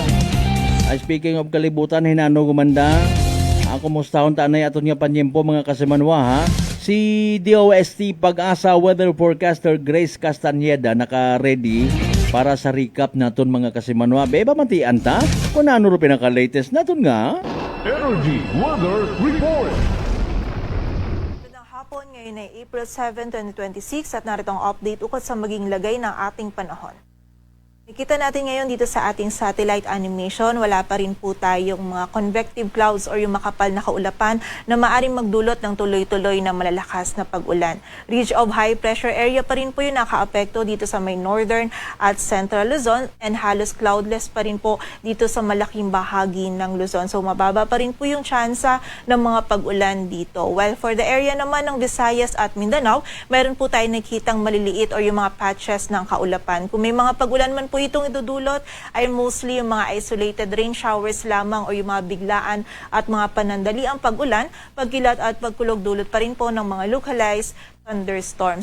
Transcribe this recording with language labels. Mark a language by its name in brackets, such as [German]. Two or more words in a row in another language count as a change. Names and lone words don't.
[Aklanon] Ay [English] speaking of [Aklanon] kalibutan, hinano gumanda. Ako mustahon tanay aton nga panyempo mga kasimanwa ha. Si DOST Pag-asa Weather Forecaster Grace Castañeda naka-ready para sa recap naton mga kasimanwa. Beba matian ta kung ano ro pinaka-latest naton nga. [English] Energy Weather Report. [Filipino] Magandang hapon, ngayon ay April 7, 2026 at narito ang update ukol sa maging lagay ng ating panahon. Nakita natin ngayon dito sa ating [English] satellite animation, [Filipino] wala pa rin po tayong mga [English] convective clouds [Filipino] or yung makapal na kaulapan na maaring magdulot ng tuloy-tuloy na malalakas na pag-ulan. [English] Ridge of high pressure area [Filipino] pa rin po yung nakaapekto dito sa may northern at central Luzon and halos cloudless pa rin po dito sa malaking bahagi ng Luzon. So mababa pa rin po yung tsansa ng mga pag-ulan dito. [English] While for the area [Filipino] naman ng Visayas at Mindanao, meron po tayo nakitang maliliit or yung mga patches ng kaulapan. Kung may mga pag-ulan man po itong idudulot ay mostly yung mga [English] isolated rain showers [Filipino] lamang o yung mga biglaan at mga panandaliang pag-ulan, pagkilat at pagkulog dulot pa rin po ng mga [English] localized thunderstorms.